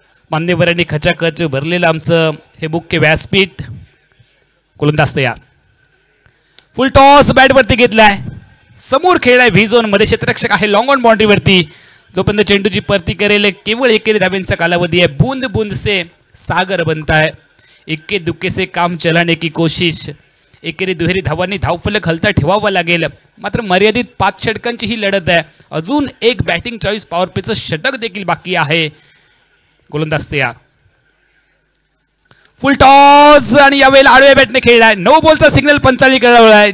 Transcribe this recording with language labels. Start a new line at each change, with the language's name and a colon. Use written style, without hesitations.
Marathi: मान्यवरांनी खचाखच भरलेलं आमचं हे मुख्य व्यासपीठ. गोलंदाज तयार. फुल टॉस बॅटवरती घेतलाय. समोर खेळलाय व्ही झोन मध्ये. क्षेत्ररक्षक आहे लॉंग ऑन बाउंड्रीवरती. जोपर्यंत चेंडूची परती करेल केवळ एकेरी धाब्यांचा कालावधी आहे.
Hindi: बूंद बूंद से सागर बनता है. इक्के दुक्के से काम चलाने की कोशिश.
Marathi: एकेरी दुहेरी धावांनी धावफलक हलता ठेवावा लागेल. मात्र मर्यादित 5 षटकांची ही लढत आहे. अजून एक बॅटिंग चॉईस पॉवर प्लेचं षटक देखील बाकी आहे. गोलंदाज तयार. फुल टॉस आणि यावेळेला आडव्या बॅटने खेळलाय. 9 बॉलचा सिग्नल पंचावन्न करावा.